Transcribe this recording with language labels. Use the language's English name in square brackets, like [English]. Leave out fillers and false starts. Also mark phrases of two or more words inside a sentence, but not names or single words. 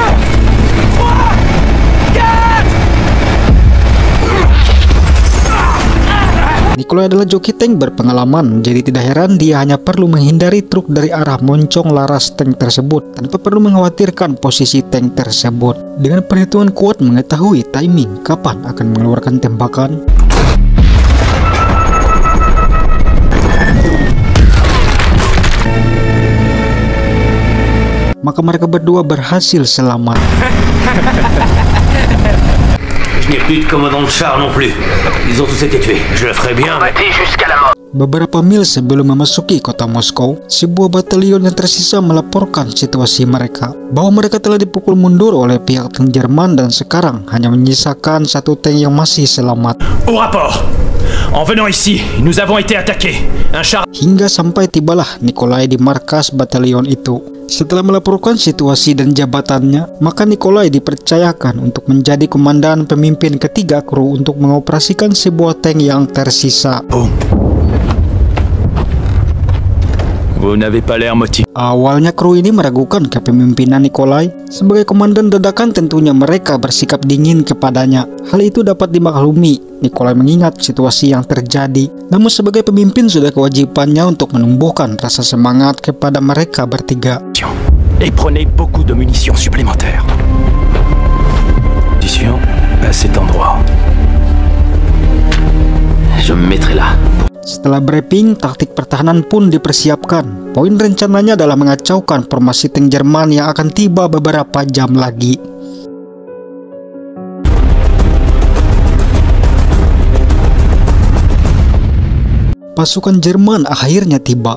[Indonesian] Nikolai adalah joki tank berpengalaman, jadi tidak heran dia hanya perlu menghindari truk dari arah moncong laras tank tersebut tanpa perlu mengkhawatirkan posisi tank tersebut. Dengan perhitungan kuat mengetahui timing kapan akan mengeluarkan tembakan, maka mereka berdua berhasil selamat. [French] Je n'ai plus de commandant de char non plus. Ils ont tous été tués. Je le ferai bien. [Indonesian] Beberapa mil sebelum memasuki kota Moskow, sebuah batalion yang tersisa melaporkan situasi mereka, bahwa mereka telah dipukul mundur oleh pihak tank Jerman dan sekarang hanya menyisakan satu tank yang masih selamat. [French] Au rapport. En venant ici, nous avons été attaqués. Un char. [Indonesian] Hingga sampai tibalah Nikolai di markas batalion itu. Setelah melaporkan situasi dan jabatannya, maka Nikolai dipercayakan untuk menjadi komandan pemimpin ketiga kru untuk mengoperasikan sebuah tank yang tersisa. [French] Vous n'avez pas l'air motivé. [Indonesian] Awalnya kru ini meragukan kepemimpinan Nikolai. Sebagai komandan dadakan tentunya mereka bersikap dingin kepadanya. Hal itu dapat dimaklumi. Nikolai mengingat situasi yang terjadi. Namun sebagai pemimpin sudah kewajibannya untuk menumbuhkan rasa semangat kepada mereka bertiga. [French] Et prenez beaucoup de munitions supplémentaires. Munitions à cet endroit. Je me mettrai là. [Indonesian] Setelah briefing, taktik pertahanan pun dipersiapkan. Poin rencananya adalah mengacaukan formasi tank Jerman yang akan tiba beberapa jam lagi. Pasukan Jerman akhirnya tiba.